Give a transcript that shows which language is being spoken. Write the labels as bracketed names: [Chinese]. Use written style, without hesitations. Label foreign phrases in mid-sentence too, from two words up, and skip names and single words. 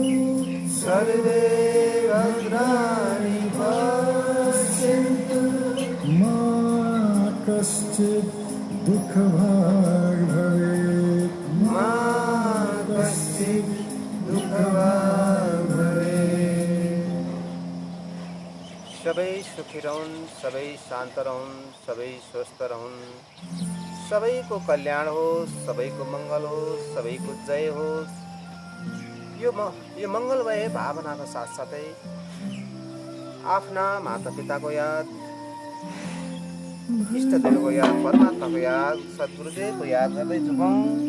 [Sanskrit] सर्वे भद्राणि पश्यन्तु मा कश्चित् दुःखभाग् भवेत् मा कश्चित् दुःखभाग् भवेत्। [Nepali] सबै सुखी रहन्, सबै शान्त रहन्, सबै स्वस्थ रहन्, सबैको कल्याण होस्, सबैको मङ्गल होस्, सबैको जय होस्। यो मङ्गलमय भावनाको साथसाथै आफ्ना मातापिताको याद, इष्टदेवको याद, परमात्माको याद, सद्गुरुदेवको याद गर्दै झुकौँ।